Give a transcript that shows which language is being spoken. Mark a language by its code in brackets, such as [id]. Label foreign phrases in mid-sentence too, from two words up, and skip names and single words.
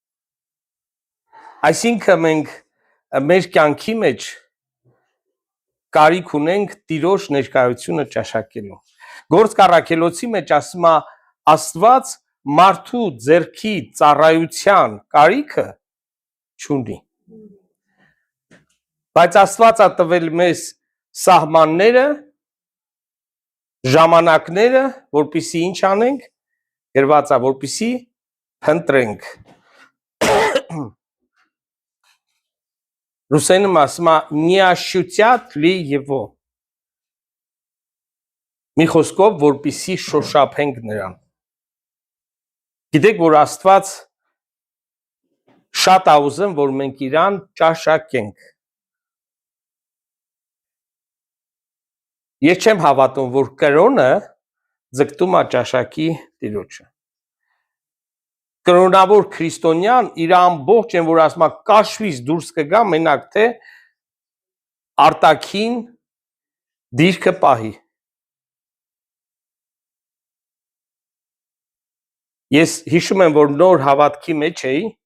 [hy] Այսինքն մենք մեր կյանքի մեջ կարիք ունենք տիրոջ ներկայությունը ճաշակելու Գործ առաքելոցի մեջ ասում ա Աստված մարդու ձեռքի ծառայության կարիքը չունի Բայց Աստված ա տվել մեզ սահմանները, ժամանակները, որպիսի ինչ անենք, գրված ա, որպիսի փնտրենք։ Ռուսենում ասում ա [ru] «Не ощутят ли его» [hy] Մի խոսքով, որպիսի շոշափենք նրան։ Գիտեք, որ Աստված շատ ա ուզում, որ մենք իրան ճաշակենք։ Ես չեմ հավատում, որ կրոնը ձգտում ա ճաշակի տիրոջը։ Կրոնավոր քրիստոնյան իր ամբողջ են, որ ասում ա կաշվից դուրս կգա, մենակ թե արտաքին դիրքը պահի։ Ես հիշում եմ, որ նոր հավատքի մեջ էի,